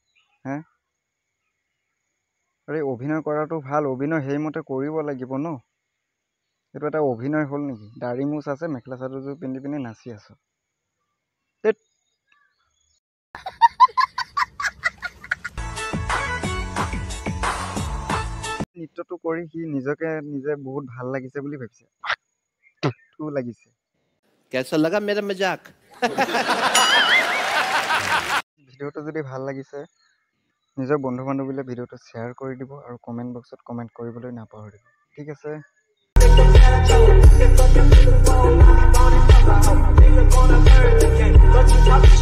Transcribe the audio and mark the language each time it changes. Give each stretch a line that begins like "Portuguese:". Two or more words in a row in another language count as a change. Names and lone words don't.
Assamese: আৰে অভিনয় কৰাটো ভাল অভিনয় সেইমতে কৰিব লাগিব ন এইটো এটা অভিনয় হল নেকি দাড়ি মুছ আছে মেখেলা চাদৰযোৰ পিন্ধি পিনি নাচি আছ নৃত্যটো কৰি সি নিজকে নিজে বহুত ভাল লাগিছে বুলি ভাবিছে তো লাগিছে
Hindi: कैसा लगा मेरा मजाक
Assamese: ভিডিওটো যদি ভাল লাগিছে নিজৰ বন্ধু বান্ধৱীলৈ ভিডিওটো শ্বেয়াৰ কৰি দিব আৰু কমেন্ট বক্সত কমেন্ট কৰিবলৈ নাপাহৰিব ঠিক আছে